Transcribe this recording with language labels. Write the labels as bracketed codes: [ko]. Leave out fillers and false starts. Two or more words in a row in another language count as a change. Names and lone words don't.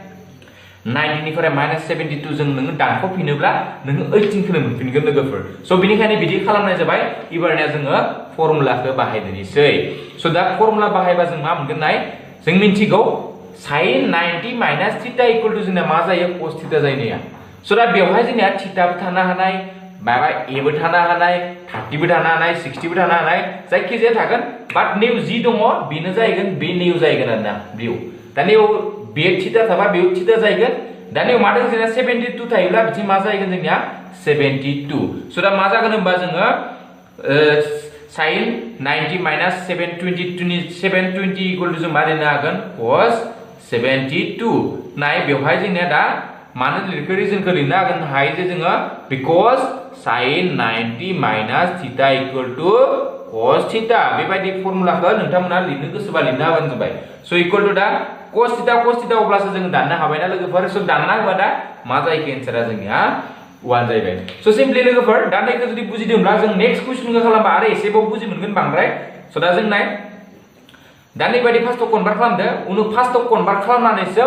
[brx] 90 निफ्राय माइनास 72 जों नोङो दानख'फिनोब्ला नोङो 18 खौनो मोनफिनगोन लोगोफोर स' बेनिखायनो बिदि खालामनाय जाबाय एबारनिया जोङो फर्मुलाखौ बाहायदोनिसै स' दा फर्मुला बाहायबा जों मा मोनगोन नाय जों मिन्थिगौ [en] sin 90 minus theta equal to [brx] जोंना मा जायो cos थीटा जायोनिया स' दा बेवहाय जोंनिया थीटाबो थानो हानाय माबा एबो थानो हानाय 30 बो थानो हानाय 60 बो थानो हानाय जायखिजाया थागोन बाट निउ जि दङ बेनो जाहैगोन बे निउ जाहैगोन आरोना बेयाव दा निउ बे थीटा थाबा बेयाव थीटा जाहैगोन दा निउ मा दं जोंना 72 थायोब्ला बिथिं मा जाहैगोन जोंनिया 72 स' दा मा जागोन होनबा जोङो [en] sin 90 minus 720 equal to cos 72 [brx] नाय बेवहाय जोंनिया दा मानो लिरखो रिजनखौ लिरनो हायो जे जोङो बिकज [en] sin 90 minus theta equal to cos theta [brx] बेबायदि फर्मुलाखौ नोंथांमोना लिरनो गोसोबा लिरनो हाबानो जाबाय स' [en] equal to [brx] दा cos थीटा अब्लासो जों दाननो हाबायना लोगोफोर स' दानना होबा दा मा जायो एन्सारा जोंनिया 1 जाहैबाय स' सिम्पलि लोगोफोर दा नायखौ जुदि बुजिदोंब्ला जों नेक्स्ट कुइसनखौ खालामबा आरो एसेबाव बुजि मोनगोन बांद्राय स' दा जों नाय दा नैबायदि फार्स्टआव कनभार्ट खालामदो उनाव फार्स्टआव कनभार्ट खालामनानैसो